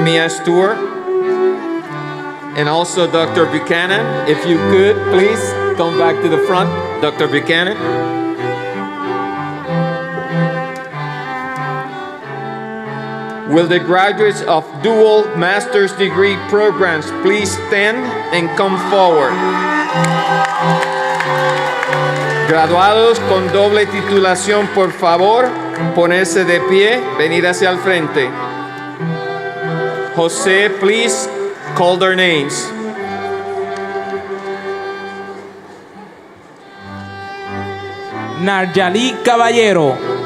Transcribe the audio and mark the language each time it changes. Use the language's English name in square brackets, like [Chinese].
[English] Mia Stewart, and also Dr. Buchanan, if you could, please come back to the front. Dr. Buchanan. Will the graduates of dual master's degree programs please stand and come forward? [Spanish] Graduados con doble titulación, por favor, ponerse de pie, venir hacia el frente. [English] Jose, please call their names. Narjali Caballero.